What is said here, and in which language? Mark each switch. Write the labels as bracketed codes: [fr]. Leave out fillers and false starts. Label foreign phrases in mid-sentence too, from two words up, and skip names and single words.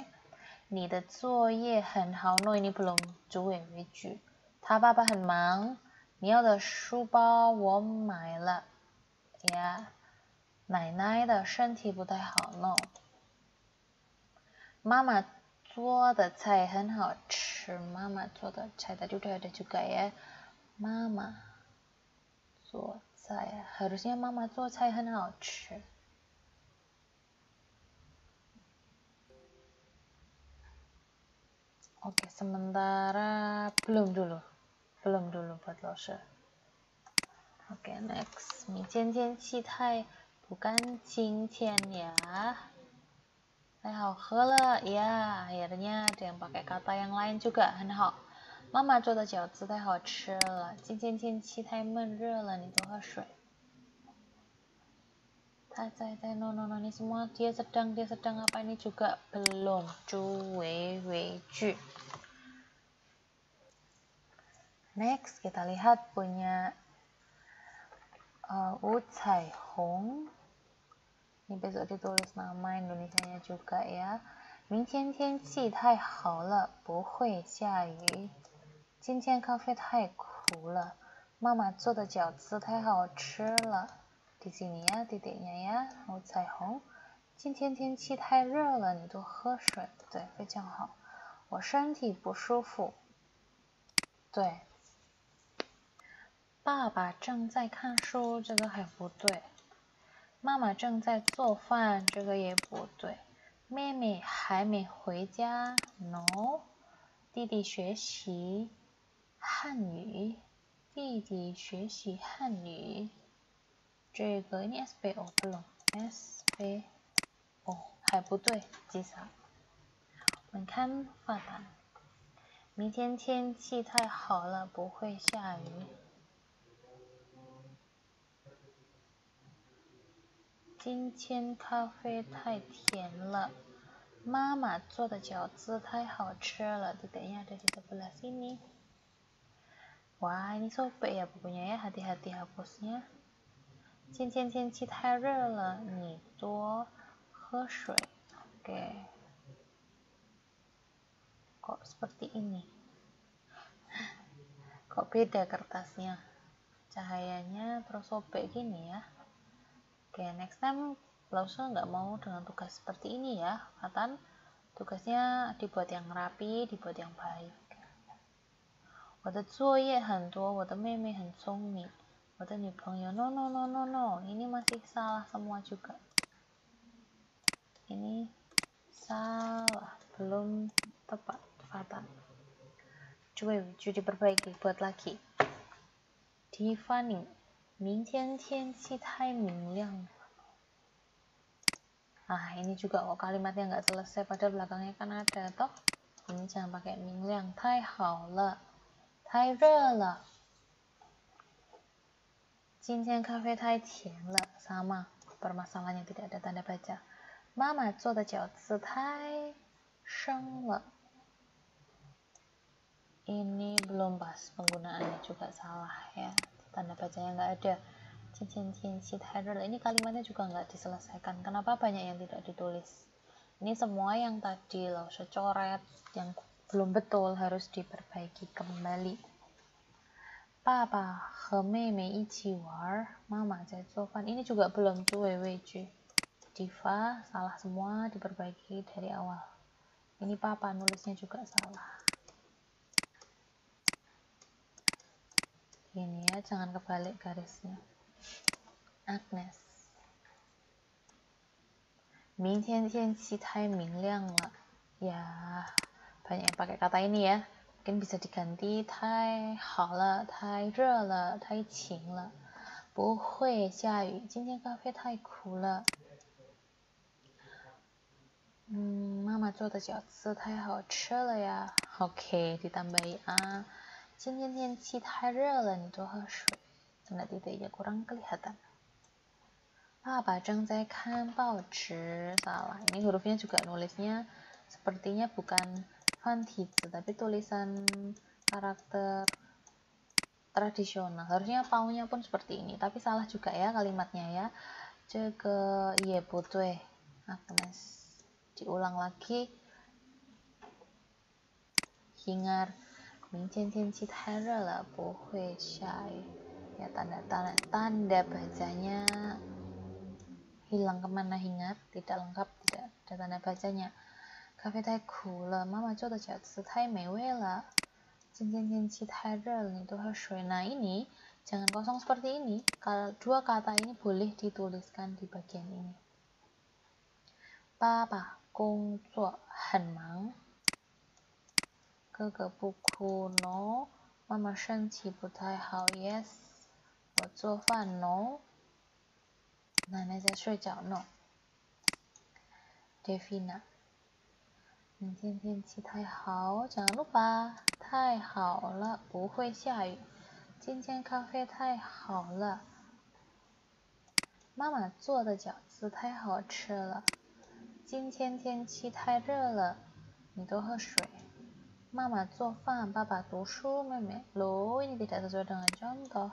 [zh] 你的作业很好 ， [id] no ini belum [zh] 主谓为句。他爸爸很忙，你要的书包我买了呀。奶奶的身体不太好 ，no。妈妈做的菜很好吃，妈妈做的菜 [id] tadi udah ada juga ya。 [zh] 妈妈做菜， [id] harusnya [zh] 妈妈做菜很好吃。 [id] Oke, sementara belum dulu buat Lose. Oke, next. [zh] 明天天气太bukan 今天ya. 太好喝了 ya. [id] Akhirnya ada yang pakai kata yang lain juga, [zh] 很好。妈妈做的饺子太好吃了。今天天气太闷热了，你多喝水。 [id] no, ini semua dia sedang apa ini juga belum. [zh] 主谓谓句。 [id] Next, kita lihat punya Cai Hong. Ini besok ditulis nama Indonesianya juga ya. [zh] 明天天气太好了，不会下雨。今天咖啡太苦了，妈妈做的饺子太好吃了。 [id] Di sini ya titiknya ya, [zh] Cai Hong. 今天天气太热了，你多喝水。对，非常好。我身体不舒服。对。爸爸正在看书，这个还不对。妈妈正在做饭，这个也不对。妹妹还没回家 ，no。弟弟学习汉语，弟弟学习汉语。这个 [id] ini SBO belum SBO [zh] 还不对，记下。我们看发单。明天天气太好了，不会下雨。今天咖啡太甜了，妈妈做的饺子太好吃了。 [id] Titiknya ada di sebelah sini. Wah, ini sobek ya bukunya ya, hati-hati hapusnya. [zh] 今天天气太热了，你多喝水。Oke. [id] Kok seperti ini? Kok beda kertasnya? Cahayanya terus sobek gini ya. Oke, [en] next time [id] Lause nggak mau dengan tugas seperti ini ya, Fatan. Tugasnya dibuat yang rapi, dibuat yang baik. [zh] 我的作业很多，我的妹妹很聪明，我的女朋友 [en] no no no no no, [id] ini masih salah semua juga. Ini salah, belum tepat, Fatan. Coba diperbaiki, buat lagi. Tiffany, [zh] 明天天气太明亮了。 [id] ini juga kok kalimatnya nggak selesai, pada belakangnya kan ada toh. Ini jangan pakai 明亮， [zh] 太好了，太热了。今天咖啡太甜了， [id] sama permasalahannya tidak ada tanda baca. [zh] 妈妈做的饺子太生了。 [id] Ini belum pas, penggunaannya juga salah ya, tanda bacanya nggak ada. [zh] 今天天气太热了， [id] ini kalimatnya juga nggak diselesaikan. Kenapa banyak yang tidak ditulis? Ini semua yang tadi loh, secoret, yang belum betul harus diperbaiki kembali. [zh] 爸爸和妹妹一起玩，妈妈在做饭。 [id] Ini juga belum [zh] 主谓谓句。Diva, [id] salah semua, diperbaiki dari awal. Ini papa nulisnya juga salah. Ini ya, jangan kebalik garisnya. Agnes. [zh] 明天天气太明亮了。 [id] Ya, banyak yang pakai kata ini ya. Mungkin bisa diganti [zh] 太好了，太热了，太晴了。不会下雨。今天咖啡太苦了。妈妈做的饺子太好吃了呀。 [id] Oke, ditambahi A. [zh] 今天天气太热了，你多喝水。 [id] Tanda titiknya kurang kelihatan. [zh] 爸爸正在看报纸。Salah. [id] Ini hurufnya juga nulisnya sepertinya bukan 繁体字, tapi tulisan karakter tradisional. Harusnya paunya pun seperti ini, tapi salah juga ya kalimatnya ya. [zh] 这个也不对。Agnes. [id] Diulang lagi. Hingar. [zh] 明天天气太热了，不会下雨。 [id] Ya tanda bacanya hilang kemana Hingar, tidak lengkap, tidak ada tanda bacanya. [zh] 咖啡太苦了，妈妈做的饺子太美味了。今天天气太热了，你多喝水。 [id] Nah ini jangan kosong seperti ini. Dua kata ini boleh dituliskan di bagian ini. [zh] 爸爸工作很忙。哥哥不哭 no。妈妈身体不太好 yes。我做饭 no。奶奶在睡觉 no。Devina。明天天气太好 [id] jangan lupa [zh] 太好了不会下雨。今天咖啡太好了。妈妈做的饺子太好吃了。今天天气太热了，你多喝水。妈妈做饭，爸爸读书，妹妹 [id] loh ini tidak sesuai dengan contoh.